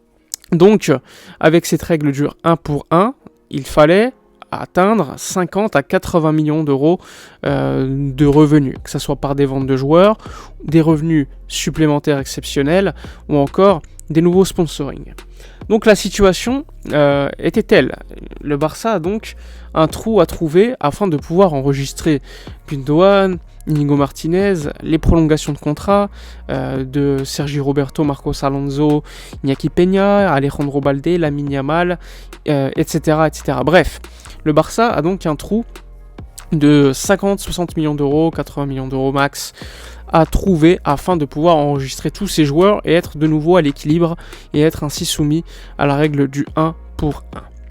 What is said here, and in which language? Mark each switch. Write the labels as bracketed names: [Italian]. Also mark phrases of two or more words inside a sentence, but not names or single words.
[French] Donc, avec cette règle du 1 pour 1, il fallait atteindre 50 à 80 millions d'euros de revenus, que ce soit par des ventes de joueurs, des revenus supplémentaires exceptionnels, ou encore des nouveaux sponsoring. Donc la situation était telle. Le Barça a donc un trou à trouver afin de pouvoir enregistrer Gundogan, Inigo Martinez, les prolongations de contrat de Sergi Roberto, Marcos Alonso, Iñaki Peña, Alejandro Balde, Lamine Yamal, etc., etc. Bref, le Barça a donc un trou de 50-60 millions d'euros, 80 millions d'euros max à trouver afin de pouvoir enregistrer tous ces joueurs et être de nouveau à l'équilibre et être ainsi soumis à la règle du 1 pour 1.